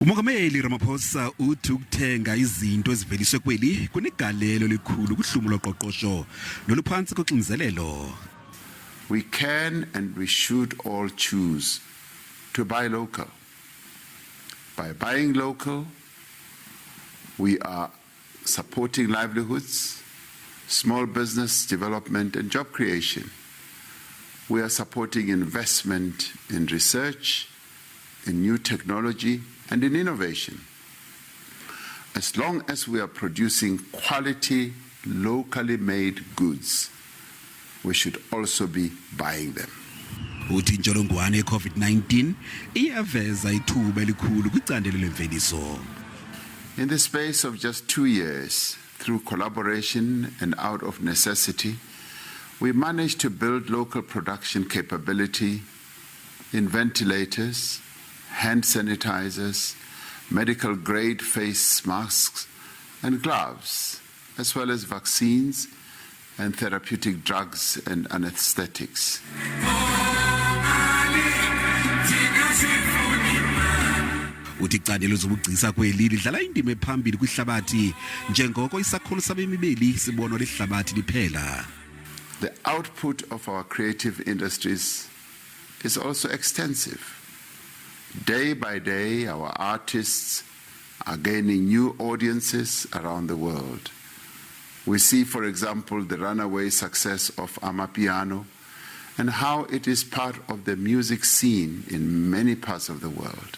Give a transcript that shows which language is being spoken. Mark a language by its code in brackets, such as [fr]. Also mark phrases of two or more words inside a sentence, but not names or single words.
[xh] Umongameli Ramaphosa uthi ukuthenga izinto eziveliswe kweli kunegalelo elikhulu kuhlumo loqoqosho noluphansi koxinzelelo. [en] We can and we should all choose to buy local. By buying local, we are supporting livelihoods, small business development and job creation. We are supporting investment in research, in new technology and in innovation. As long as we are producing quality, locally made goods, we should also be buying them. [xh] Uthi intsholongwane COVID-19 iyaveza ithuba elikhulu kwicandelo lemveliso. [en] In the space of just 2 years, through collaboration and out of necessity, we managed to build local production capability in ventilators, hand sanitizers, medical grade face masks and gloves, as well as vaccines and therapeutic drugs and anesthetics. [xh] Uthi icandelo zobugcisa kweli lidlala indima ephambili kwihlabathi njengoko isakhono sabemi beli sibonwa lihlabathi liphela. [en] The output of our creative industries is also extensive. Day by day, our artists are gaining new audiences around the world. We see, for example, the runaway success of Amapiano and how it is part of the music scene in many parts of the world.